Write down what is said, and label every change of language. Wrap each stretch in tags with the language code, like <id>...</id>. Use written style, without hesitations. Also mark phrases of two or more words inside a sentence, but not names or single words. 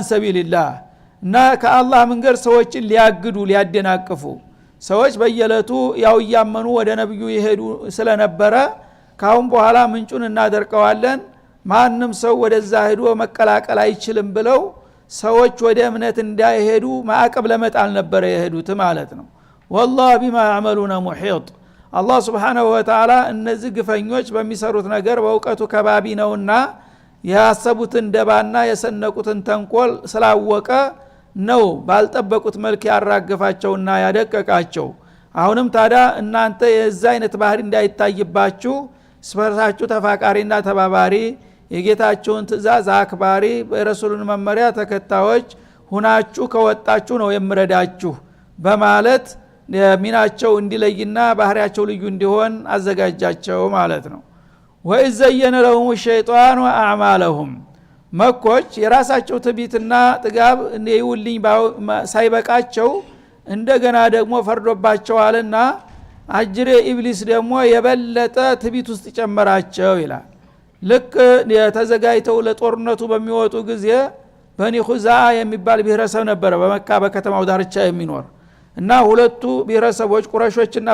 <am>ሰቢልላህ እና ከአላህ መንገድ ሰዎችን ሊያግዱ ሊያደናቅፉ ሰዎች በየለቱ ያው ያመኑ ወደ ነብዩ ይሄዱ ስለነበረ ካሁን በኋላ ምንጩን እናደርቀዋለን ማንንም ሰው ወደዛ ሄዶ መቀላቀል አይችልም ብለው ሰዎች ወደ እምነት እንዳይሄዱ ማዕቀብ ለመጣል ነበር የሄዱት ማለት ነው።</am> <ar>والله بما يعملون محيط</ar> <am>አላህ</am> <ar>سبحانه وتعالى</ar> <am>እነዚህ ግፈኞች በሚሰሩት ነገር በእውቀቱ ከባቢ ነውና ያሰቡትን ደባና የሰነቁትን ተንኮል ስላወቀ ነው ባልጠበቁት መልክ ያራገፋቸውና ያደቀቃቸው። አሁንም ታዲያ እናንተ የዛ አይነት ባህሪ እንዳይታይባችሁ ስፈራችሁ ተፋቃሪና ተባባሪ የጌታችሁን ትእዛዝ አክባሪ በረሱሉን መመሪያ ተከታዮች ሁናችሁ ከወጣችሁ ነው የምረዳችሁ በማለት ሚናቸው እንዲለይና ባህሪያቸው ልዩ እንዲሆን አዘጋጃቸው ማለት ነው።</am> <ar>وزين لهم الشيطان واعمالهم</ar> <am>መኮች የራሳቸው ትቢትና ጥጋብ እንደይውልኝ ሳይበቃቸው እንደገና ደግሞ ፈርዶባቸዋልና አጅሬ ኢብሊስ ደግሞ የበለጠ ትቢት ውስጥ ጨመራቸው ይላል። ልክ የተዘጋጅተው ለጦርነቱ በሚወጡ ጊዜ በኒ ኹዛ የሚባል ብሔረሰብ ነበር በመካ በከተማው ዳርቻ የሚኖር እና ሁለቱ ብሔረሰቦች ቁረሾችና</am>